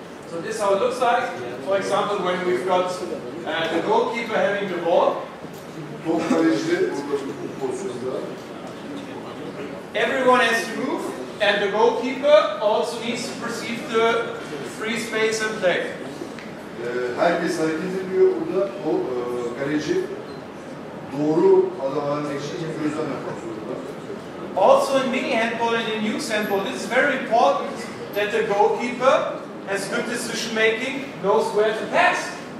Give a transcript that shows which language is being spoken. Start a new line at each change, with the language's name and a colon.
English: So this is how it looks like. For example, when we've got the goalkeeper having the ball,
Turkish: Top kaleci burada bu pozisyonda.
English: everyone has to move, and the goalkeeper also needs to perceive the free space and play.
Turkish: Herkes hareket ediyor. Burada o kaleci doğru adamların eşliğini gözlem yapmak zorunda.
English: Also in mini handball and in youth handball, it is very important that the goalkeeper has good decision making, knows where to pass.